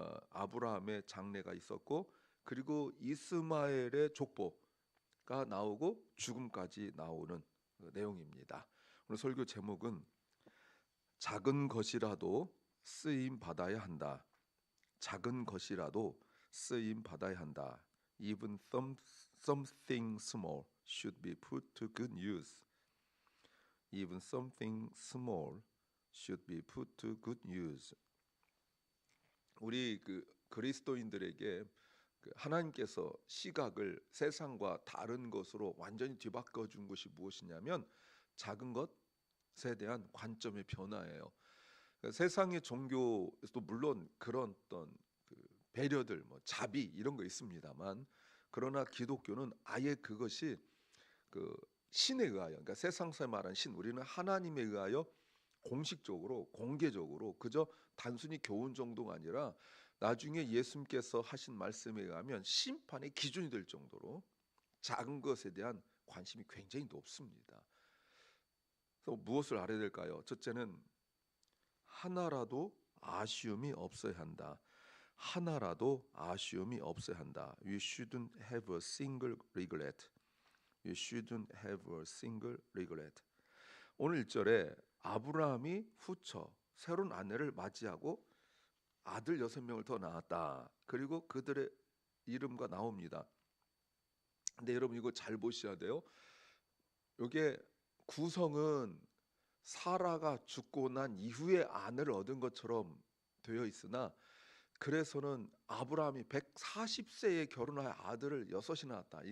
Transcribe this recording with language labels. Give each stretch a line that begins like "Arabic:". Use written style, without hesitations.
Korean: 아브라함의 장래가 있었고, 그리고 이스마엘의 족보가 나오고 죽음까지 나오는 내용입니다. 오늘 설교 제목은 작은 것이라도 쓰임 받아야 한다. 작은 것이라도 쓰임 받아야 한다.
English: Even something small should be put to good use. Even something small should be put to good use.
Korean: 우리 그리스도인들에게 하나님께서 시각을 세상과 다른 것으로 완전히 뒤바꿔 준 것이 무엇이냐면, 작은 것에 대한 관점의 변화예요. 세상의 종교에서도 물론 그런 어떤 배려들, 자비 이런 거 있습니다만, 그러나 기독교는 아예 그것이 신에 의하여, 그러니까 세상에서 말하는 신, 우리는 하나님에 의하여 공식적으로 공개적으로 그저 단순히 교훈 정도가 아니라 나중에 예수님께서 하신 말씀에 의하면 심판의 기준이 될 정도로 작은 것에 대한 관심이 굉장히 높습니다. 그래서 무엇을 알아야 될까요? 첫째는 하나라도 아쉬움이 없어야 한다. 하나라도 아쉬움이 없어야 한다.
English: You shouldn't have a single regret. You shouldn't have a single regret.
Korean: 오늘 1절에 아브라함이 후처 새로운 아내를 맞이하고 아들 6명을 더 낳았다. 그리고 그들의 이름과 나옵니다. 근데 여러분, 이거 잘 보셔야 돼요. 이게 구성은 사라가 죽고 난 이후에 아내를 얻은 것처럼 되어 있으나, 그래서는 아브라함이 140세에 결혼하여 아들을 6이 낳았다.